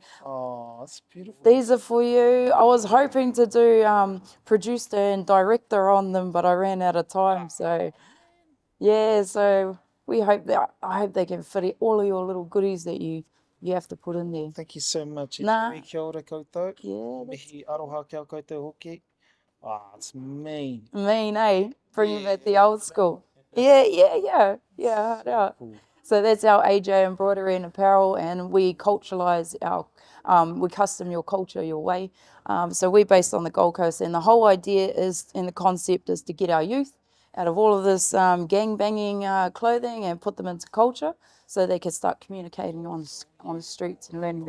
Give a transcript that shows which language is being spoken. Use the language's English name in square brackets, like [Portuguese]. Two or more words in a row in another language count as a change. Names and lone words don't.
[English] Oh, it's beautiful. these are for you. I was hoping to do producer and director on them, but I ran out of time. So yeah, so I hope they can fit all of your little goodies that you have to put in there. Thank you so much. Nah. [Māori] Kia ora koutou. [English] Yeah, that's [Māori] Mihi aroha kia koutou hoki. [English] Ah, it's mean. mean, eh? Bringing back the old school. Yeah. Yeah. So that's our AJ embroidery and apparel, and we culturalize we custom your culture your way. So we're based on the Gold Coast, and the whole idea is, and the concept is to get our youth out of all of this gang banging clothing and put them into culture, so they can start communicating on the streets and learning their